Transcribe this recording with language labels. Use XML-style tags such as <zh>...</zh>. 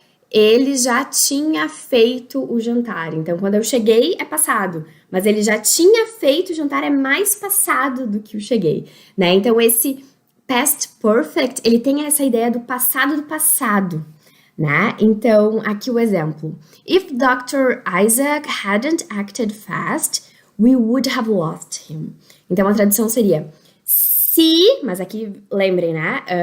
<pt>ele já tinha feito o jantar. Então, quando eu cheguei, é passado. Mas ele já tinha feito o jantar, é mais passado do que o cheguei, né? Então, esse past perfect, ele tem essa ideia do passado, né? Então, aqui o exemplo.</pt> <en>If Dr. Isaac hadn't acted fast, we would have lost him.</en> <pt>Então, a tradução seria se, mas aqui lembrem, né?</pt>